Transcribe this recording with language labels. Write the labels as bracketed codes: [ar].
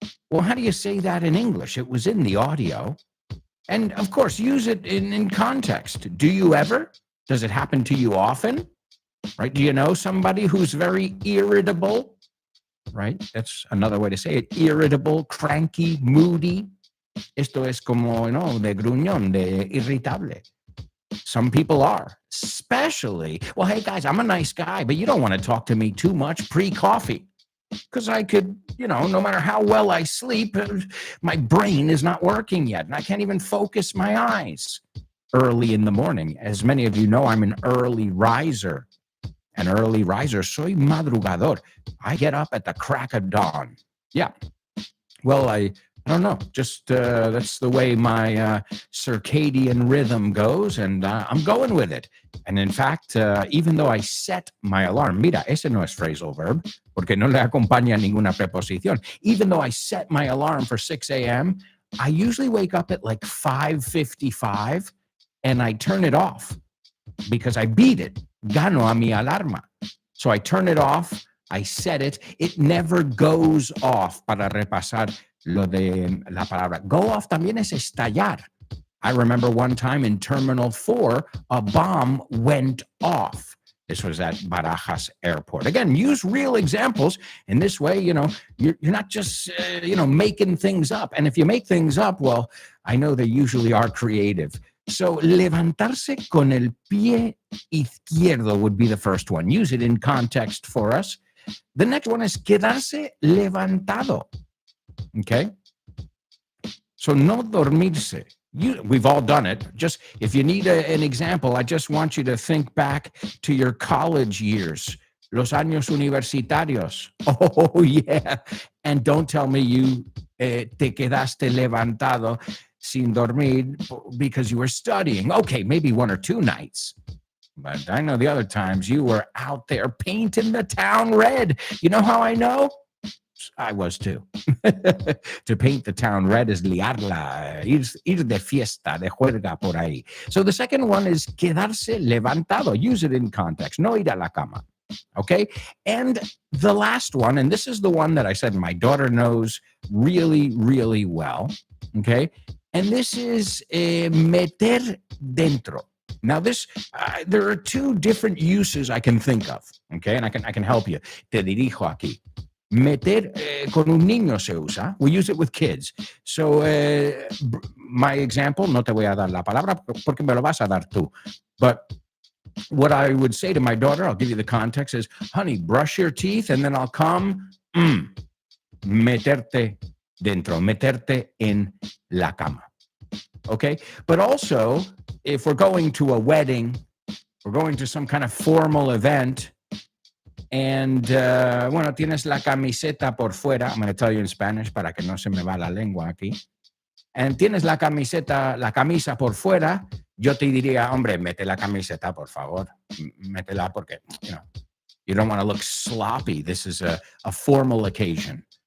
[en] Well, how do you say that in English? It was in the audio. And of course, use it in context. Do you ever? Does it happen to you often? Right? Do you know somebody who's very irritable? Right? That's another way to say it. Irritable, cranky, moody. [es] Esto es como, de gruñón, de irritable. [en] Some people are, especially, well, hey guys, I'm a nice guy, but you don't want to talk to me too much pre-coffee because I could, no matter how well I sleep, my brain is not working yet and I can't even focus my eyes early in the morning. As many of you know, I'm an early riser. An early riser, [es] soy madrugador. [en] I get up at the crack of dawn. Yeah. Well, I don't know. Just that's the way my circadian rhythm goes, and I'm going with it. And in fact, even though I set my alarm, [es] mira, ese no es phrasal verb, porque no le acompaña ninguna preposición. [en] Even though I set my alarm for 6 a.m., I usually wake up at like 5:55, and I turn it off because I beat it. [es] Gano a mi alarma. [en] So I turn it off. I set it. It never goes off. [es] Para repasar lo de la palabra. Go off también es estallar. [en] I remember one time in Terminal 4, a bomb went off. This was at Barajas Airport. Again, use real examples. In this way, you're not just, making things up. And if you make things up, well, I know they usually are creative. So, [es] levantarse con el pie izquierdo [en] would be the first one. Use it in context for us. The next one is [es] quedarse levantado. [en] Okay? So, [es] no dormirse. [en] We've all done it. Just if you need an example, I just want you to think back to your college years, [es] los años universitarios. [en] Oh, yeah. And don't tell me you [es] te quedaste levantado sin dormir [en] because you were studying. Okay, maybe 1 or 2 nights. But I know the other times you were out there painting the town red. You know how I know? I was too. To paint the town red [es] is liarla, ir de fiesta, de juerga por ahí. [en] So the second one is [es] quedarse levantado. [en] Use it in context. [es] No ir a la cama. [en] Okay? And the last one, and this is the one that I said my daughter knows really, really well. Okay? And this is [es] meter dentro. [en] Now, this there are 2 different uses I can think of. Okay? And I can help you. [es] Te dirijo aquí. Meter con un niño se usa. [en] We use it with kids. So, my example, [es] no te voy a dar la palabra porque me lo vas a dar tú. [en] But what I would say to my daughter, I'll give you the context, is, honey, brush your teeth, and then I'll come, [es] meterte dentro, meterte en la cama. [en] Okay? But also, if we're going to a wedding, we're going to some kind of formal event, and, [es] tienes la camiseta por fuera. [en] I'm going to tell you in Spanish [es] para que no se me va la lengua aquí. And tienes la camisa por fuera, yo te diría, hombre, mete la camiseta, por favor. Métela porque, [en] you don't want to look sloppy. This is a formal occasion.